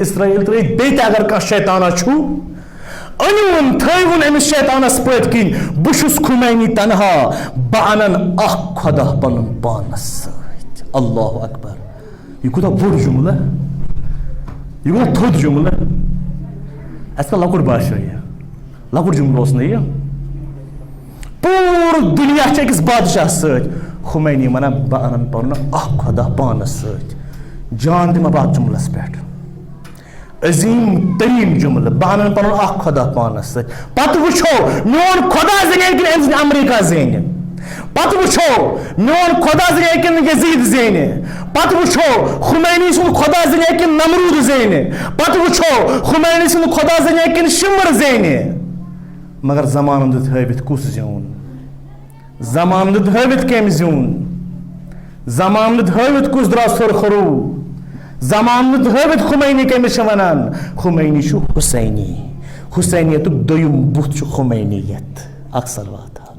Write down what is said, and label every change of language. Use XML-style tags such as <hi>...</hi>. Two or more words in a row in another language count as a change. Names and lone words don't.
<ks>اسرائیل ترٲیِتھ بی تہ اگر کانٛہہ شیطانہ چھ انون تھون امس شیطانس پت کن بہس خمینی تنہا بہ انن اخ خدا پنن پانس ست</ks> <ar>اللہ اکبر</ar> <ks>یہ کوتاہ بوڑ جملہ یہ کوتاہ تھوٚد جملہ اس کا لۄکُٹ باسیو یہ لۄکُٹ جملہ اوس نہٕ یہ پوٗرٕ دُنیا چھِ أکِس بادشاہ سۭتۍ خمینی ونان بہ انن پنن اخ خدا پانس سۭتۍ جان دِمہٕ بہٕ اتھ جملس پٮ۪ٹھ عظیم ترین جملہ بہ انن پنن اخ خدا پانس سۭتۍ پتہٕ وٕچھو میون خدا زینہِ کِنہٕ أمۍ سٕنٛدِ امریکہ زینہِ پتہٕ وٕچھو میون خدا زینہِ کِنہٕ یزید زینہِ پتہٕ وٕچھو خمینی سُنٛد خدا زینہِ کِنہٕ نمروٗد زینہِ پتہٕ وٕچھو خمینی سُنٛد خدا زینہِ کِنہٕ شمر زینہِ مگر زمانن دیُت ہٲوِتھ کُس زیوٗن زمانن دیُت ہٲوِتھ کٔمۍ زیوٗن زمانن دیُت ہٲوِتھ کُس درٛاو سُرخروٗ زمانن دیُت ہٲوِتھ خمینی کٔمِس چھِ ونان خمینی چھُ حسینی حسینیتُک دوٚیِم بُتھ چھُ خمینیت اکھ صلوات</ks>